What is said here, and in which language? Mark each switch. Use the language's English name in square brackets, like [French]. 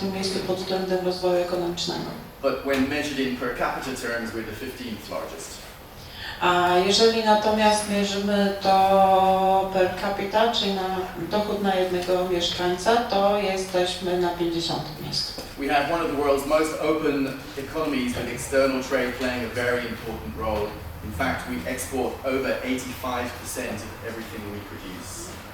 [Polish] miejscu pod względem rozwoju ekonomicznego. [English] But when measured in per capita terms, we're the 15th largest. [Polish] A jeżeli natomiast mierzymy to per capita, czyli na dochód na jednego mieszkańca, to jesteśmy na 50. miejscu. [English] We have one of the world's most open economies with external trade playing a very important role. In fact, we export over 85% of everything we produce.